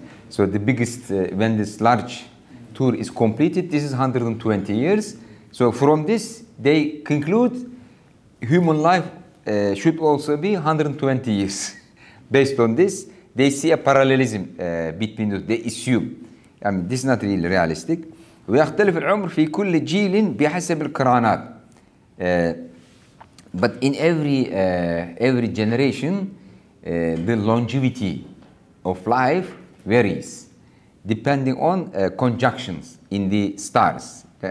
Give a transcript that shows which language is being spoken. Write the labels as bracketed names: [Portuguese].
[English] So the biggest when this large tour is completed, this is 120 years. So from this, they conclude human life should also be 120 years. Based on this, they see a parallelism between those. They assume. I mean, this is not really realistic. [Arabic] ويختلف العمر في كل جيل بحسب القرانات. [English] But in every generation, the longevity of life varies depending on conjunctions in the stars.